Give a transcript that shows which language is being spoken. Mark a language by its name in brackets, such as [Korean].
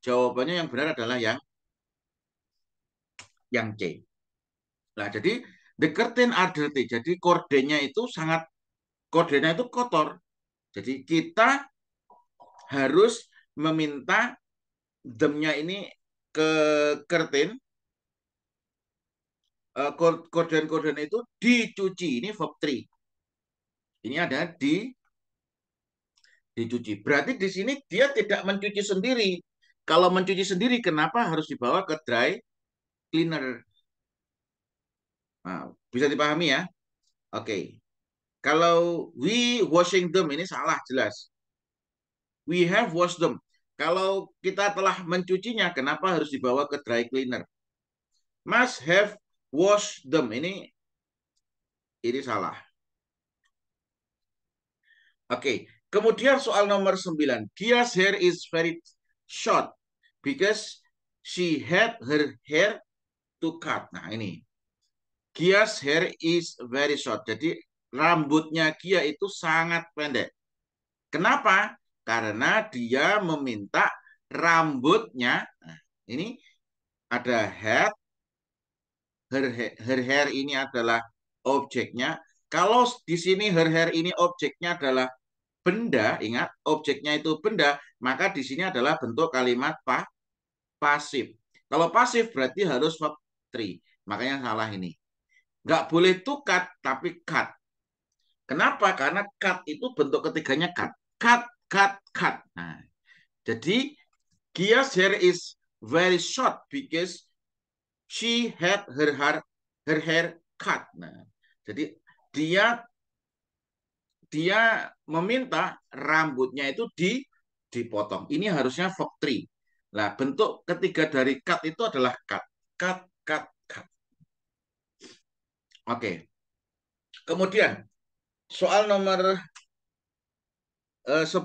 [Indonesian] Jawabannya yang benar adalah yang C. Nah, jadi [English] the curtain are dirty. [Indonesian] Jadi kordennya itu kotor. Jadi kita harus meminta them-nya ini ke curtain. Korden-korden itu dicuci. Ini verb 3. Ini ada dicuci. Berarti di sini dia tidak mencuci sendiri. Kalau mencuci sendiri, kenapa harus dibawa ke dry cleaner? Nah, bisa dipahami ya? Oke. Kalau [English] we washing them, [Indonesian] ini salah jelas. [English] We have washed them. [Indonesian] Kalau kita telah mencucinya, kenapa harus dibawa ke dry cleaner? [English] Must have washed them. [Indonesian] Ini salah. Oke. Kemudian soal nomor 9. [English] Gia's hair is very short because she had her hair to cut. [Indonesian] Nah, ini. [English] Gia's hair is very short. [Indonesian] Jadi rambutnya Gia itu sangat pendek. Kenapa? Karena dia meminta rambutnya. Nah, ini ada head. Her hair ini adalah objeknya. Kalau di sini her hair ini objeknya adalah benda, ingat objeknya itu benda, maka di sini adalah bentuk kalimat pasif. Kalau pasif berarti harus verb 3. Makanya salah ini. Nggak boleh to cut, tapi cut. Kenapa? Karena cut itu bentuk ketiganya cut. Cut, cut, cut. Nah, jadi [English] Gia's hair is very short because she had her hair cut. [Indonesian] Nah, jadi dia meminta rambutnya itu dipotong. Ini harusnya verb 3. Nah, bentuk ketiga dari cut itu adalah cut. [English] Cut, cut, cut. [Indonesian] Oke. Kemudian, soal nomor 10.